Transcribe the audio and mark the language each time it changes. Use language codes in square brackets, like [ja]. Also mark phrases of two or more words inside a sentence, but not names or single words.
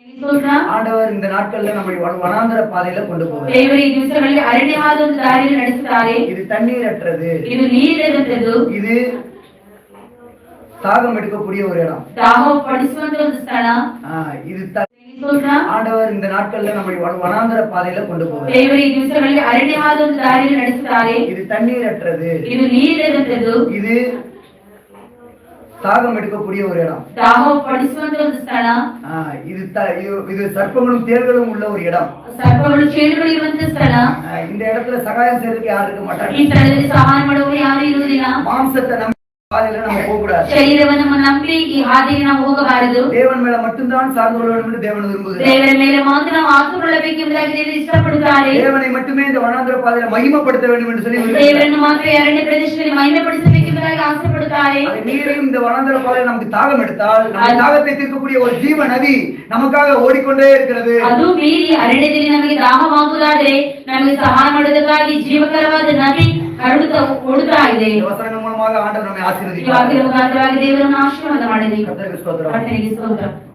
[ta] ஆண்டவர் இந்த நாட்கள்ல நம்மை வனாந்தர பாதையில கொண்டு போவார். [kn] ದೇವರು ಈ ದಿವಸಗಳಲ್ಲಿ ಅರಣ್ಯವಾದ ಒಂದು ದಾರಿಯಲ್ಲಿ ನಡೆಸುತ್ತಾರೆ. [ta] இது தண்ணீரற்றது, [kn] ಇದು ನೀರಿಲ್ಲದಂತದ್ದು, [ta] இது தாகம் எடுக்கக்கூடிய ஒரு இடம், [kn] ದಾಹ ಪಡಿಸುವಂತ ಒಂದು ಸ್ಥಳ. [ta] இது ஆண்டவர் இந்த நாட்கள்ல நம்மை வனாந்தர பாதையில கொண்டு போவார். [kn] ದೇವರು ಈ ದಿವಸಗಳಲ್ಲಿ ಅರಣ್ಯವಾದ ಒಂದು ದಾರಿಯಲ್ಲಿ ನಡೆಸುತ್ತಾರೆ. [ta] இது தண்ணீரற்றது, [kn] ಇದು ನೀರಿಲ್ಲದಂತದ್ದು, [ta] இது தாகம் எடுக்கக்கூடிய ஒரு இடம், [kn] ದಾಹ ಪಡಿಸುವಂತ ಒಂದು ಸ್ಥಳ. [ta] இது சர்ப்பங்களும் தேள்களும் உள்ள ஒரு இடம், [kn] ಸರ್ಪಗಳು ಚೇಳುಗಳು ಇರುವಂತ ಸ್ಥಳ. [ta] இந்த இடத்துல சகாயம் செய்யறதுக்கு யாரும் இருக்க மாட்டாங்க. [kn] ಈ ಸ್ಥಳದಲ್ಲಿ ಸಹಾಯ ಮಾಡುವವರು ಯಾರು ಇರುವುದಿಲ್ಲ. [ta] மாம்சத்தை நம்பி பாதையில நம்ம போக கூடாது. [kn] ಶರೀರವನ್ನು ನಂಬಿ ಈ ಹಾದಿಗೆ ನಾವು ಹೋಗಬಾರದು. [ta] தேவன் மேல மட்டும்தான் சார்ந்து கொள்ள வேண்டும் என்று தேவன் விரும்புகிறார். [kn] ದೇವರ ಮೇಲೆ ಮಾತ್ರ ನಾವು ಆತುಕೊಳ್ಳಬೇಕೆಂಬುದಾಗಿ ದೇವರು ಇಷ್ಟಪಡುತ್ತಾರೆ. [ta] தேவனை மட்டுமே இந்த வனாந்தர பாதையில மகிமைப்படுத்த வேண்டும் என்று சொல்லி [kn] ದೇವರನ್ನು ಮಾತ್ರ ಅರಣ್ಯ ಪ್ರದೇಶದಲ್ಲಿ ಮಹಿಮೆಪಡಿಸಬೇಕೆಂಬುದಾಗಿ ಆಸೆಪಡುತ್ತಾರೆ. [ta] நீரையும் இந்த வனாந்தர பாதையில நமக்கு தாகம் எடுத்தால் நம்ம தாகத்தை தீர்க்கக்கூடிய ஒரு ஜீவ நதி நமக்காக ஓடிக்கொண்டே இருக்கிறது. [kn] ಅದು ಮೀರಿ ಅರಣ್ಯದಲ್ಲಿ ನಮಗೆ ದಾಹವಾಗುವುದಾದರೆ ನಮಗೆ ಸಹಾಯ ಮಾಡುವುದಕ್ಕಾಗಿ ಜೀವಕರವಾದ ನದಿ ಓಡುತ್ತಾ ಇದೆ. ವಚನ ಮೂಲಕ ಆಂಡವರು ನಮಗೆ ಆಶೀರ್ವದಿಸಿದ್ದಾರೆ. ಈ ವಾಕ್ಯದ ಮುಖಾಂತರವಾಗಿ ದೇವರನ್ನು ಆಶೀರ್ವಾದ ಮಾಡಿದೆ. ಕರ್ತನಿಗೆ ಸ್ತೋತ್ರ. ಕರ್ತನಿಗೆ ಸ್ತೋತ್ರ.